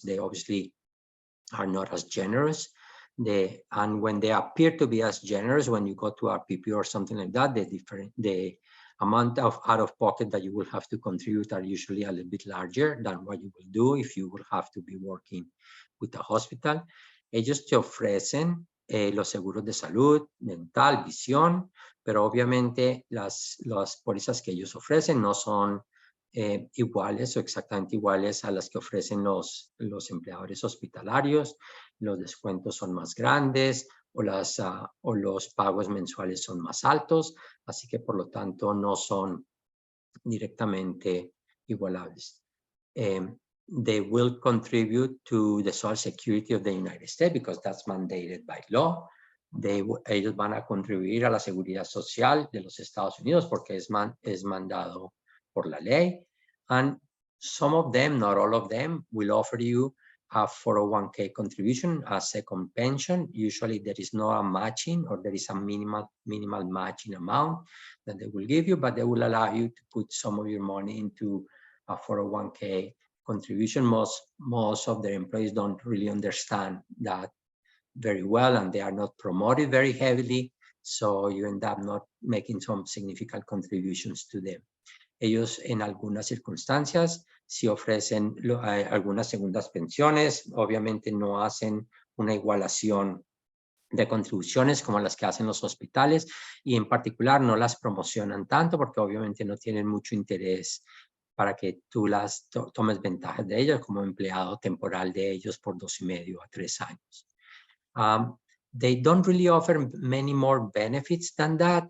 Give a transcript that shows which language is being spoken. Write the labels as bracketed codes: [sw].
[en] They obviously are not as generous. And when they appear to be as generous, when you go to RPP or something like that, the amount of out-of-pocket that you will have to contribute are usually a little bit larger than what you will do if you will have to be working with a hospital. [es] Ellos te ofrecen los seguros de salud, dental, visión, pero obviamente las pólizas que ellos ofrecen no son iguales o exactamente iguales a las que ofrecen los empleadores hospitalarios. Los descuentos son más grandes o los pagos mensuales son más altos, así que por lo tanto no son directamente igualables. [en] They will contribute to the Social Security of the United States because that's mandated by law. [es] Ellos van a contribuir a la seguridad social de los Estados Unidos porque es mandado por la ley. [en] And some of them, not all of them, will offer you a 401k contribution, a second pension. Usually there is no a matching, or there is a minimal matching amount that they will give you, but they will allow you to put some of your money into a 401k contribution. Most of their employees don't really understand that very well, and they are not promoted very heavily, so you end up not making some significant contributions to them. [es] Ellos en algunas circunstancias sí ofrecen algunas segundas pensiones. Obviamente no hacen una igualación de contribuciones como las que hacen los hospitales, y en particular no las promocionan tanto porque obviamente no tienen mucho interés para que tú las tomes ventaja de ellas como empleado temporal de ellos por 2,5 a 3 años. [en] They don't really offer many more benefits than that.